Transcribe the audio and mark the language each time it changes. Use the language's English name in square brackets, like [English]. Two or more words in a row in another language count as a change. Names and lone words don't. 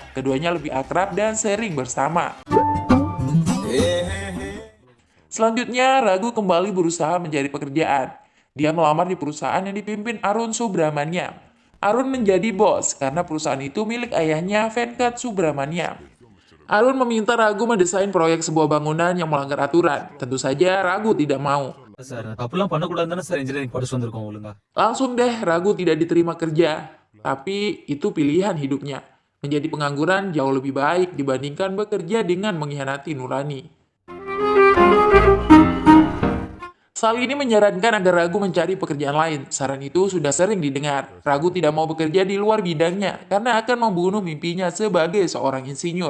[Indonesian] Keduanya lebih akrab dan sering bersama. Selanjutnya, Ragu kembali berusaha mencari pekerjaan. Dia melamar di perusahaan yang dipimpin Arun Subramaniam. Arun menjadi bos karena perusahaan itu milik ayahnya Venkat Subramaniam. Arun meminta Ragu mendesain proyek sebuah bangunan yang melanggar aturan. Tentu saja Ragu tidak mau. [Tamil] சார் தப்புலாம் பண்ணக்கூடாதுன்னு தானே சார் இன்ஜினியரிங் படிச்சு வந்திருக்கோம் ஒழுங்கா. [Indonesian] Langsung deh Ragu tidak diterima kerja. Tapi itu pilihan hidupnya. Menjadi pengangguran jauh lebih baik dibandingkan bekerja dengan mengkhianati nurani. Salini menyarankan agar Ragu mencari pekerjaan lain. Saran itu sudah sering didengar. Ragu tidak mau bekerja di luar bidangnya karena akan membunuh mimpinya sebagai seorang insinyur.